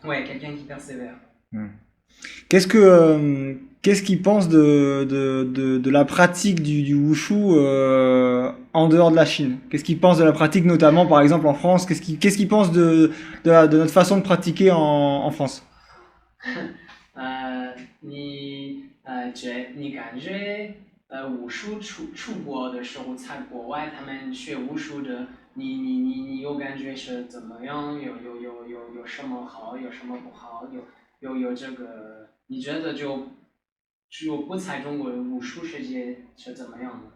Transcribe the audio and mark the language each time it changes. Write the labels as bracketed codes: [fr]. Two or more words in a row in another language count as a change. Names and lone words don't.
[fr] Ouais, quelqu'un qui persévère. Qu'est-ce qu'il pense de la pratique du wushu en dehors de la Chine? Qu'est-ce qu'il pense de la pratique, notamment par exemple en France? Qu'est-ce qu'il pense de notre façon de pratiquer en France? [zh] 你感觉武术出国的时候，在国外他们学武术的，你有感觉是怎么样？有什么好，有什么不好？有这个，你觉得就不在中国武术世界是怎么样的？